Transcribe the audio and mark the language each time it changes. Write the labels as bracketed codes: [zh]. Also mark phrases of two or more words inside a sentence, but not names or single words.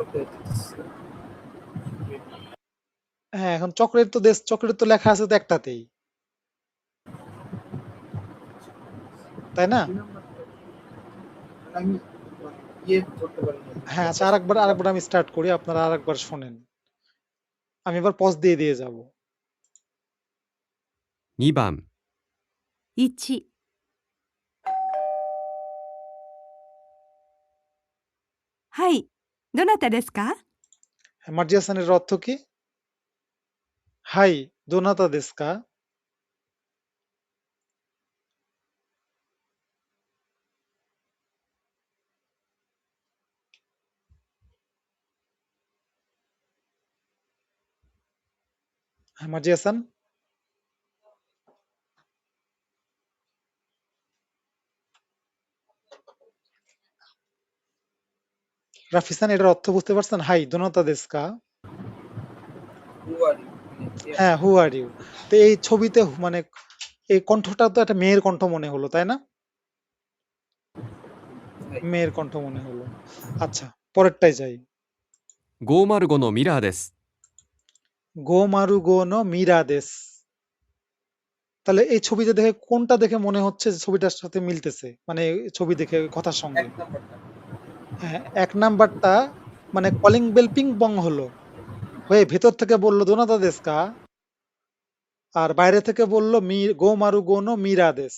[bn] হ্যাঁ এখন চকলেট তো লেখা আছে তো একটাতেই, তাই না? আমি ইয়ে করতে পারি না। হ্যাঁ আচ্ছা আরেকবার আমি স্টার্ট করি, আপনারা আরেকবার শোনেন। আমি এবার পজ দিয়ে যাব। [ja] 2 番、 1、はい、どなたですか？ [bn] মার্জিয়া হাসানের অর্থ কি? [ja] はい どなたですか. [bn] হ্যাঁ মার্জিয়া হাসান। রাফিসান এটার অর্থ বুঝতে পারছেন? [ja] はい どなたですか. [en] Who are you? হ্যাঁ who are you. [bn] তো এই ছবিতে মানে এই কণ্ঠটা তো একটা মেয়ের কণ্ঠ মনে হলো, তাই না? মেয়ের কণ্ঠ মনে হলো। আচ্ছা পরেরটাই যাই। [ja] 505 のミラーです。ご まる ご の ミラー です. [bn] তাহলে এই ছবিতে দেখে কোনটা দেখে মনে হচ্ছে যে ছবিটার সাথে মিলতেছে, মানে ছবি দেখে কথার সঙ্গে? এক নাম্বারটা। হ্যাঁ এক নাম্বারটা মানে কলিং বেল পিং পং হলো, হয়ে ভেতর থেকে বললো [ja] どなたですか, [bn] আর বাইরে থেকে বললো [ja] ご まる ご の ミラー です.